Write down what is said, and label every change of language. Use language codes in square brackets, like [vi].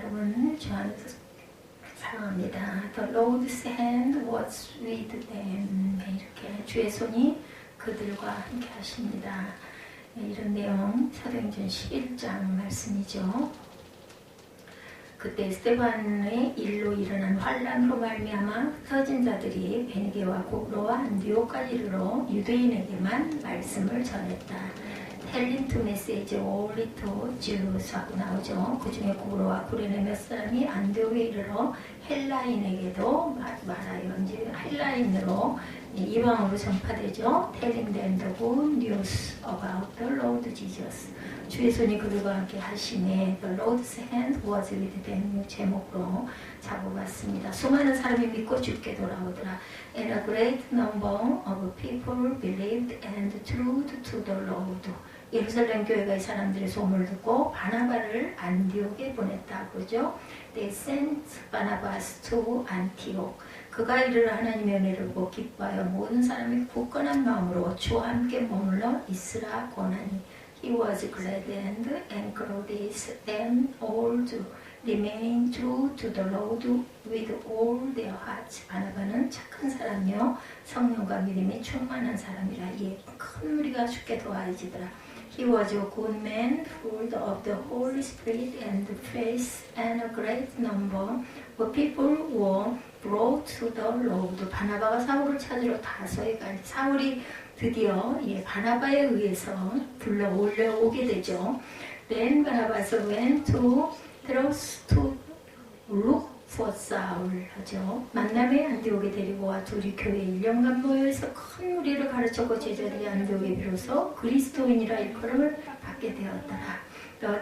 [ko] 여러분 주 안에서 사랑합니다. [en] The Lord's hand was with them. [ko] 이렇게 주의 손이 그들과 함께 하십니다. 이런 내용 사도행전 11장 말씀이죠. 그때 스데반의 일로 일어난 환란으로 말미암아 서진자들이 베니게와 고로와 안디오까지 이르러 유대인에게만 말씀을 전했다. [en] 텔링 투 메시지 only to Jews [ko] 하고 나오죠. 그 중에 고로와 구레네 몇 사람이 안디오에 이르러 헬라인에게도 말하여 이제 헬라인으로 이방으로 전파되죠. [en] Telling them the good news about the Lord Jesus. [ko] 주의 손이 그들과 함께 하시네. [en] The Lord's hand was with them [ko] 제목으로 잡아봤습니다. 수많은 사람이 믿고 주께 돌아오더라. [en] And a great number of people believed and trusted to the Lord. [ko] 예루살렘 교회가 이 사람들의 소문을 듣고 바나바를 안디옥에 보냈다 그러죠. [en] They sent Barnabas to Antioch. [ko] 그가 이르러 하나님의 은혜를 보고 기뻐하여 모든 사람이 굳건한 마음으로 주와 함께 머물러 있으라 권하니. [en] He was glad and encouraged them all to remain true to the Lord with all their hearts. [ko] 바나바는 착한 사람이요 성령과 믿음이 충만한 사람이라. 이에 큰 무리가 주께 도와지더라. [en] He was a good man, full of the Holy Spirit and faith, and a great number of people were brought to the Lord. [ko] 바나바가 사울을 찾으러 다소에 간 사울이 드디어 바나바에 의해서 불러 올려오게 되죠. [en] Then Barnabas went to Tarsus to look for Saul [ko] 하죠. 만남에 안디옥에 데리고 와 둘이 교회 1년간 모여서 큰 무리를 가르쳤고 제자들이 안디옥에 비로소 그리스도인이라 일컬음을 받게 되었더라.